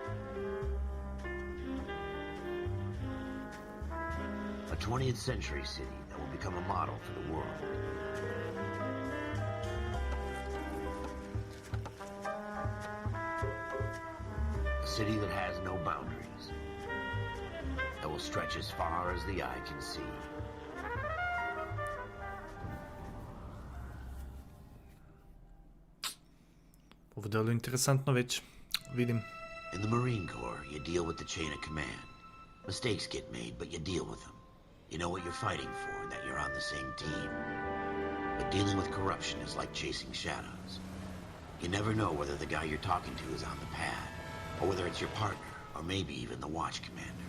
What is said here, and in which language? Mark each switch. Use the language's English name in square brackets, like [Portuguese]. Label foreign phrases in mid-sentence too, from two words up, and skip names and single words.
[English] A 20th century city that will become a model for the world. A city that has no boundaries, that will stretch as far as the eye can see. [Serbian] Ovo je interesantno već, vidim. [English] In the Marine Corps, you deal with the chain of command. Mistakes get made, but you deal with them. You know what you're fighting for, and that you're on the same team. But dealing with corruption is like chasing shadows. You never know whether the guy you're talking to is on the pad, or whether it's your partner, or maybe even the watch commander.